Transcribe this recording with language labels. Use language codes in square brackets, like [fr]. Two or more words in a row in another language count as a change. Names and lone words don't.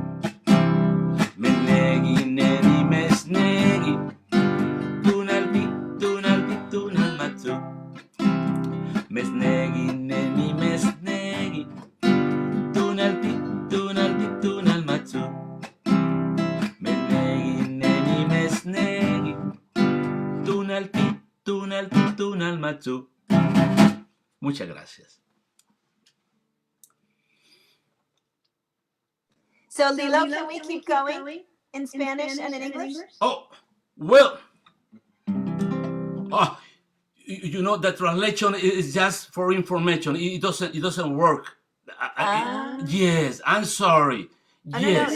[es] negui, neni, mesh, negui, túnal ti, túnal machu, negui, neni, mesh, negui, túnal ti, túnal machu, negui, neni, mesh, negui, túnal ti, túnal machu. Muchas gracias. [en] So Lilo, can we keep going in Spanish and in English? Oh, well, the translation is just for information. It doesn't work. Yes, I'm sorry. Yes.